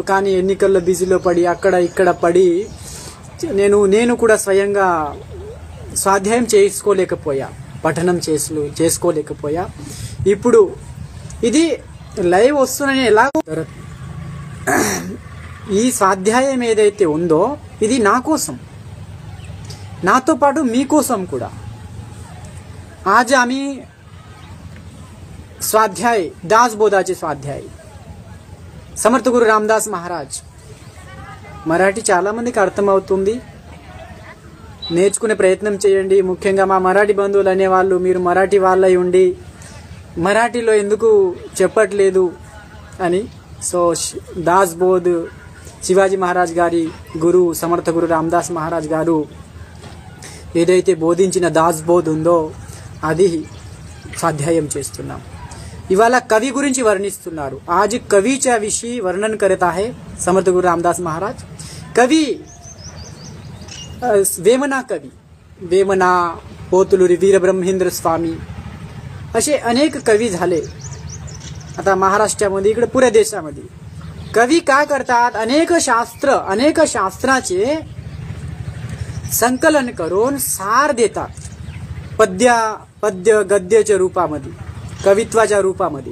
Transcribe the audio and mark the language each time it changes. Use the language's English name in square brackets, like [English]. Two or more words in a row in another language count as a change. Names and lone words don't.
[Telugu] కానీ ఎన్నికల్లో బిజీలో పడి అక్కడ ఇక్కడ పడి నేను కూడా స్వయంగా స్వాధ్యాయం చేసుకోలేకపోయా, పఠనం చేసుకోలేకపోయా. ఇప్పుడు ఇది లైవ్ వస్తుందని ఎలా, ఈ స్వాధ్యాయం ఏదైతే ఉందో ఇది నా కోసం, నాతో పాటు మీకోసం కూడా. [Marathi] आज आम्ही स्वाध्याय दासबोधाचे स्वाध्याय समर्थ गुरु रामदास महाराज [Telugu] మరాఠీ చాలా మందికి అర్థమవుతుంది. నేర్చుకునే ప్రయత్నం చేయండి. ముఖ్యంగా మా మరాఠీ బంధువులు అనేవాళ్ళు, మీరు మరాఠీ వాళ్ళై ఉండి మరాఠీలో ఎందుకు చెప్పట్లేదు అని. సో దాస్బోధ్ శివాజీ మహారాజ్ గారి గురు సమర్థ గురు రామదాస్ మహారాజ్ గారు ఏదైతే బోధించిన దాస్బోధ్ ఉందో అది స్వాధ్యాయం చేస్తున్నాం. ఇవాళ కవి గురించి వర్ణిస్తున్నారు. [Marathi] आज कवीच्या विषयी वर्णन करत आहे समर्थ गुरु रामदास महाराज. कवी वेमना कवी वेमना, पोतलुरी वीरब्रह्मेंद्र स्वामी असे अनेक कवी झाले. आता महाराष्ट्रामध्ये इकडे पुऱ्या देशामध्ये कवी काय करतात, अनेक शास्त्राचे संकलन करून सार देतात, पद्य गद्याच्या रूपामध्ये, कवित्वाच्या रूपामध्ये.